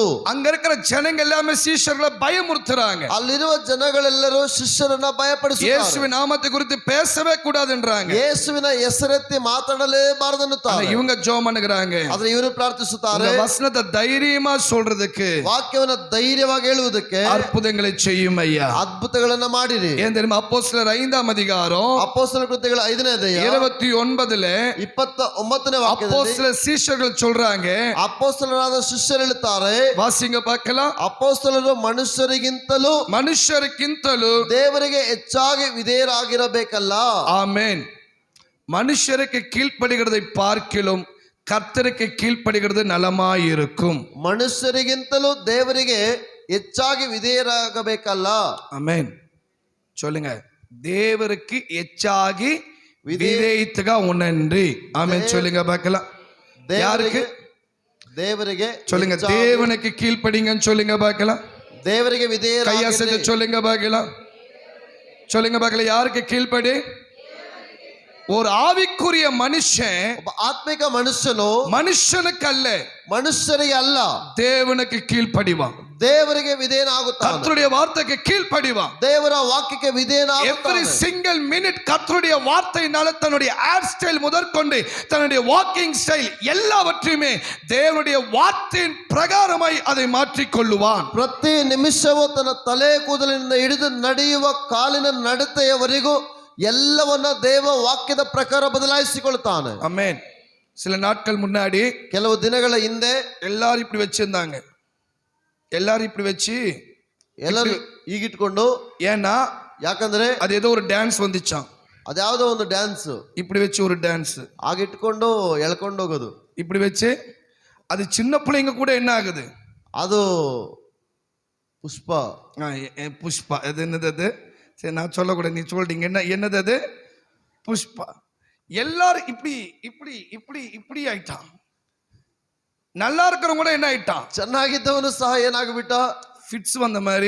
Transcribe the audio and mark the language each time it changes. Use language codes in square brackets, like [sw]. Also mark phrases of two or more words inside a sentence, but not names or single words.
[ta] அங்க இருக்கிற ஜனங்க எல்லாமே சீஷர்களை பயமுறுத்துறாங்க. [kn] ಅಲ್ಲಿರುವ ಜನಗಳೆಲ್ಲರೂ ಶಿಷ್ಯರನ್ನ ಭಯಪಡಿಸುತ್ತಾರೆ. [ta] இயேசுவின் நாமத்தை குறித்து பேசவே கூடாதுன்றாங்க. [kn] ಯೇಸುವಿನ ಹೆಸರೆತ್ತಿ ಮಾತಾಡಲೇಬಾರದನ್ನುತ್ತಾರೆ. [ta] இவங்க ஜெபம் பண்ணுகிறாங்க. [kn] ಆದ್ರೆ ಇವರು ಪ್ರಾರ್ಥಿಸುತ್ತಾರೆ. [ta] வசனத்தை தைரியமா சொல்றதுக்கு, [kn] ವಾಕ್ಯವನ್ನು ಧೈರ್ಯವಾಗಿ ಹೇಳುವುದಕ್ಕೆ [ta] அற்புதங்களை செய்யும் ஐயா. [kn] ಅದ್ಭುತಗಳನ್ನ ಮಾಡಿರಿ. [ta] ஏன் தெரியுமா? அப்போஸ்தலர் 5ாம் அதிகாரம் [kn] ಅಪೊಸ್ತಲ ಕೃತ್ಯಗಳು 5ನೇ ಅಧ್ಯಾಯ [ta] 29ல [kn] 29ನೇ ವಾಕ್ಯದಲ್ಲಿ [ta] அப்போஸ்தலர் சீஷர்கள் சொல்றாங்க, [kn] ಅಪೊಸ್ತಲರಾದ ಶಿಷ್ಯರು ಹೇಳುತ್ತಾರೆ, [ta] வாசிங்க பார்க்கலாம். [kn] ಅಪೊಸ್ತಲರು ಮನುಷ್ಯರಿಗಿಂತಲೂ ದೇವರಿಗೆ ಹೆಚ್ಚಾಗಿ ವಿಧೇಯರಾಗಿರಬೇಕಲ್ಲ. [ta] ஆமென். மனுஷருக்கு கீழ்ப்படுகிறதை பார்க்கிலும் கர்த்தருக்கு கீழ்ப்படுகிறது நலமாயிருக்கும். [kn] ಮನುಷ್ಯರಿಗಿಂತಲೂ ದೇವರಿಗೆ ಹೆಚ್ಚಾಗಿ ವಿಧೇಯರಾಗಬೇಕಲ್ಲ. [ta] ஆமென் சொல்லுங்க. தேவருக்கு ಹೆಚ್ಚಾಗಿ விதேயித்துగా ఉండండి. ஆமென் சொல்லுங்க பார்க்கலாம். யாருக்கு? [kn] தேவರಿಗೆ [ta] சொல்லுங்க. தேவனுக்கு கீழ்ப்படிங்கன்னு சொல்லுங்க பார்க்கலாம். [kn] தேவರಿಗೆ விதேயராகிರಿ. [ta] கையசைத்து சொல்லுங்க பார்க்கலாம். சொல்லுங்க பார்க்கலாம். யாருக்கு கீழ்ப்படி? ஒரு ஆவிக்குரிய மனுஷன் [kn] ಒಬ್ಬ ಆತ್ಮಿಕ ಮನುಷ್ಯನು [ta] மனுஷனுக்கு அல்ல [kn] ಮನುಷ್ಯರಿಗೆ ಅಲ್ಲ [ta] தேவனுக்கு கீழ்ப்படிவான். [kn] ದೇವರಿಗೆ ವಿಧೇಯನಾಗುತ್ತಾನೆ. [ta] கர்த்தருடைய வார்த்தைக்கு கீழ்ப்படிவான். [kn] ದೇವರ ವಾಕ್ಯಕ್ಕೆ ವಿಧೇಯನಾಗುತ್ತಾನೆ. [en] every single minute [ta] கர்த்தருடைய வார்த்தையினால தன்னுடைய [en] hair style [ta] முதற்கொண்டு தன்னுடைய [en] walking style [ta] எல்லாவற்றையுமே தேவனுடைய வார்த்தையின் பிரகாரமாய் அதை மாற்றிக் கொள்ளுவான். [kn] ಪ್ರತಿ ನಿಮಿಷವೂ ತನ್ನ ತಲೆ ಕೂದಲಿನಿಂದ ಹಿಡಿದು ನಡೆಯುವ ಕಾಲಿನ ನಡತೆಯವರೆಗೂ ಎಲ್ಲವನ್ನ ದೇವ ವಾಕ್ಯದ ಪ್ರಕಾರ ಬದಲಾಯಿಸಿಕೊಳ್ತಾನೆ. [ta] ஆமென். சில நாட்கள் முன்னாடி [kn] ಕೆಲವು ದಿನಗಳ ಹಿಂದೆ [ta] எல்லாரும் இப்படி வச்சிருந்தாங்க. எல்லாரும் இப்படி வச்சு [kn] ಎಲ್ಲರೂ ಈಗಿಟ್ಕೊಂಡು, [ta] ஏன்னா [kn] ಯಾಕಂದ್ರೆ [ta] அது ஏதோ ஒரு டான்ஸ் வந்துச்சாம். [kn] ಅದ್ಯಾವುದೋ ಒಂದು ಡ್ಯಾನ್ಸ್ [ta] இப்படி வச்சு ஒரு டான்ஸ் [kn] ಆಗಿಟ್ಕೊಂಡು ಎಳ್ಕೊಂಡು ಹೋಗೋದು. [ta] இப்படி வச்சு அது சின்ன பிள்ளைங்க கூட என்ன ஆகுது, [kn] ಅದು ಪುಷ್ಪ [ta] புஷ்பா அது என்னது அது, சரி நான் சொல்லக்கூடாது, நீ சொல்றீங்க என்ன என்னது அது, புஷ்பா. எல்லாரும் இப்படி இப்படி இப்படி இப்படி ஆயிட்டான். நல்லா இருக்கிறவங்க கூட என்ன ஆயிட்டான், [kn] ಚೆನ್ನಾಗಿದ್ದವನು ಸಹ ಏನಾಗ್ಬಿಟ್ಟ, [ta] ಫಿಟ್ಸ್ வந்த மாதிரி